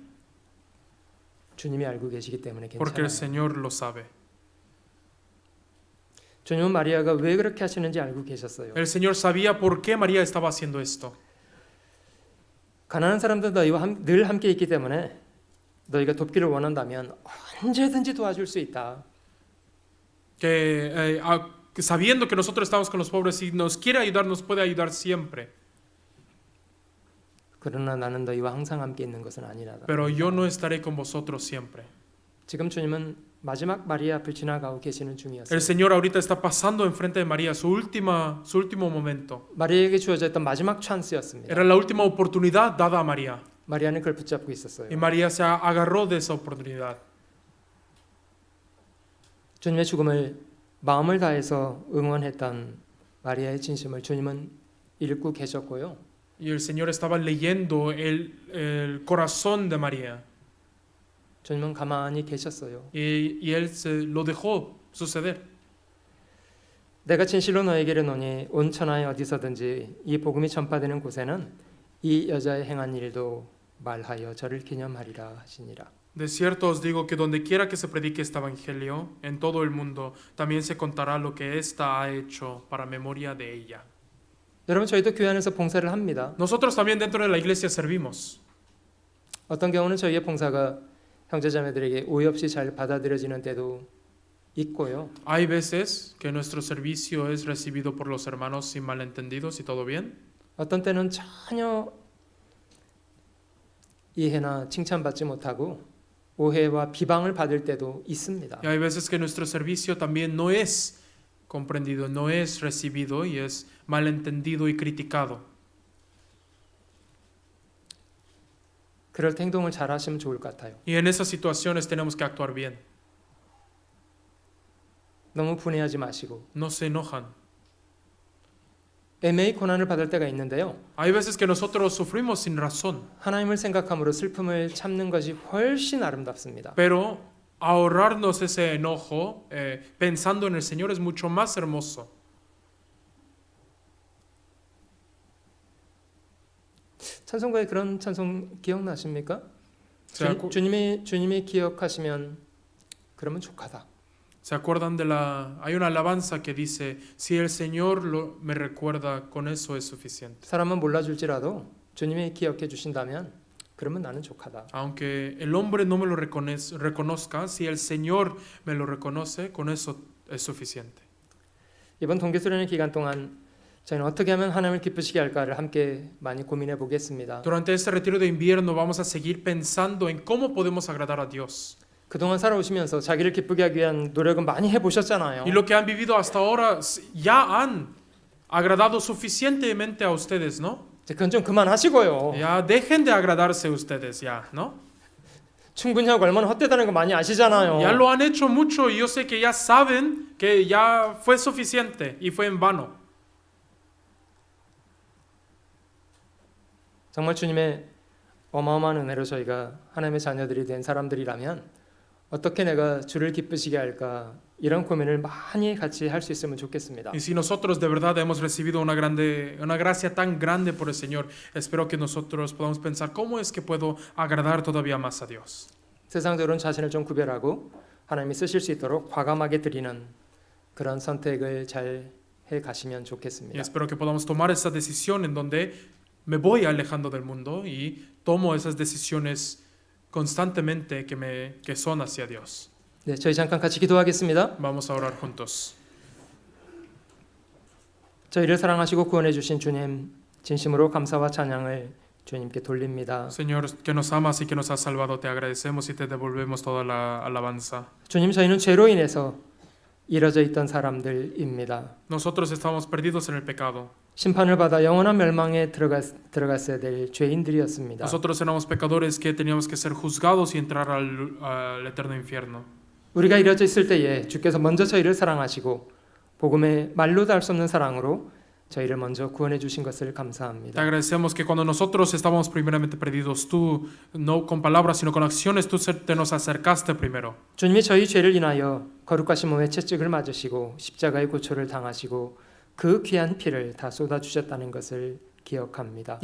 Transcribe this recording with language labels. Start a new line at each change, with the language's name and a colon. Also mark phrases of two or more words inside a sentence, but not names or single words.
Korean: 주님이 알고 계시기 때문에
Spanish: Porque el
Korean: 괜찮아요.
Spanish: Señor lo sabe.
Korean: 주님은 마리아가 왜 그렇게 하시는지 알고 계셨어요.
Spanish: El Señor sabía por qué María estaba haciendo esto.
Korean: 가난한 사람들 너희와 늘 함께 있기 때문에 너희가 돕기를 원한다면 언제든지 도와줄 수 있다.
Spanish: Sabiendo que nosotros estamos con los pobres y nos quiere ayudar, nos puede ayudar siempre.
Korean: 그러나 나는 너희와 항상 함께 있는 것은 아니라.
Spanish: Pero yo no estaré con vosotros siempre.
Korean: 지금 주님은 마지막 마리아 앞을 지나가고 계시는 중이었어요.
Spanish: El Señor ahorita está pasando enfrente de María, su último momento.
Korean: 마리아에게 주어졌던 마지막 찬스였습니다.
Spanish: Era la última oportunidad dada a María.
Korean: 마리아는 그걸 붙잡고 있었어요.
Spanish: Y María se agarró de esa oportunidad.
Korean: 주님의 죽음을 마음을 다해서 응원했던 마리아의 진심을 주님은 읽고 계셨고요.
Spanish: Y el Señor estaba leyendo el corazón de María.
Korean: 주님은 가만히 계셨어요.
Spanish: Y Él lo dejó suceder.
Korean: 내가 진실로 너에게 이르노니 온 천하에 어디서든지 이 복음이 전파되는 곳에는 이 여자의 행한 일도 말하여 저를 기념하리라 하시니라.
Spanish: De cierto os digo que donde quiera que se predique este evangelio en todo el mundo, también se contará lo que ésta ha hecho para memoria de ella.
Korean: 여러분 저희도 교회 안에서 봉사를 합니다.
Spanish: Nosotros también dentro de la iglesia servimos.
Korean: 어떤 경우는 저희의 봉사가 형제자매들에게 오해 없이 잘 받아들여지는 때도 있고요.
Spanish: Hay veces que nuestro servicio es recibido por los hermanos sin malentendidos y todo bien.
Korean: 어떤 때는 전혀 이해나 칭찬받지 못하고 오해와 비방을 받을 때도 있습니다.
Spanish: Y hay veces que nuestro servicio también no es comprendido, no es recibido y es malentendido y criticado.
Korean: 그럴 때 행동을 잘 하시면 좋을 것 같아요.
Spanish: Y en esas situaciones tenemos que actuar bien.
Korean: 너무 분해하지 마시고
Spanish: No se enojan.
Korean: 애매히 고난을 받을 때가 있는데요.
Spanish: Hay veces que nosotros sufrimos sin razón,
Korean: 하나님을 생각함으로 슬픔을 참는 것이 훨씬 아름답습니다.
Spanish: pero ahorrarnos ese enojo pensando en el Señor es mucho más hermoso.
Korean: 찬송가에 그런 찬송 기억나십니까?
Spanish: Se, acu-
Korean: 주님이 기억하시면 그러면 족하다.
Spanish: ¿Se acuerdan de hay una alabanza que dice, si el Señor me recuerda, con eso es suficiente?
Korean: 사람은 몰라줄지라도 주님이 기억해 주신다면 그러면 나는 족하다.
Spanish: Aunque el hombre no me lo reconozca, si el Señor me lo reconoce, con eso es suficiente.
Korean: 이번 동계수련의 기간 동안 저희는 어떻게 하면 하나님을 기쁘시게 할까를 함께 많이 고민해 보겠습니다.
Spanish: Durante este retiro de invierno vamos a seguir pensando en cómo podemos agradar a Dios.
Korean: 그동안 살아오시면서 자기를 기쁘게 하기 위한 노력은 많이 해보셨잖아요.
Spanish: Y lo que han vivido hasta ahora ya han agradado suficientemente a ustedes, ¿no?
Korean: 이제 그건 좀 그만하시고요.
Spanish: Ya dejen de agradarse ustedes, ya, ¿no?
Korean: 충분히 하고 얼마나 헛되다는 거 많이 아시잖아요.
Spanish: Ya lo han hecho mucho y yo sé que ya saben que ya fue suficiente y fue en vano.
Korean: 정말 주님의 어마어마한 은혜로 저희가 하나님의 자녀들이 된 사람들이라면 어떻게 내가 주를 기쁘시게 할까 이런 고민을 많이 같이 할 수 있으면 좋겠습니다.
Spanish: Y si nosotros de verdad hemos recibido una gracia tan grande por el Señor, espero que nosotros podamos pensar cómo es que puedo agradar todavía más a Dios.
Korean: 세상적으로는 자신을 좀 구별하고 하나님이 쓰실 수 있도록 과감하게 드리는 그런 선택을 잘 해 가시면
Spanish: Y
Korean: 좋겠습니다.
Spanish: espero que podamos tomar esa decisión en donde me voy alejando del mundo y tomo esas decisiones constantemente que son hacia Dios.
Korean: 네, 저희 잠깐 같이 기도하겠습니다.
Spanish: Vamos a orar juntos.
Korean: 저희를 사랑하시고 구원해 주신 주님 진심으로 감사와 찬양을 주님께 돌립니다.
Spanish: Señor, que nos amas y que nos has salvado, te agradecemos y te devolvemos toda la alabanza.
Korean: 주님, 저희는 죄로 인해서 이뤄져 있던 사람들입니다.
Spanish: Nosotros estamos perdidos en el pecado.
Korean: 심판을 받아 영원한 멸망에 들어갔어야 될 죄인들이었습니다.
Spanish: Nosotros éramos pecadores que teníamos que ser juzgados y entrar al eterno infierno.
Korean: 우리가 이뤄져 있을 때에 주께서 먼저 저희를 사랑하시고 복음의 말로도 할 수 없는 사랑으로 저희를 먼저 구원해 주신 것을
Spanish: Te
Korean: 감사합니다.
Spanish: agradecemos que cuando nosotros estábamos primeramente perdidos, tú, no con palabras, sino con acciones, tú te nos acercaste primero.
Korean: 주님이 저희 죄를 인하여 거룩하신 몸의 채찍을 맞으시고 십자가의 고초를 당하시고 그 귀한 피를 다 쏟아주셨다는 것을 기억합니다.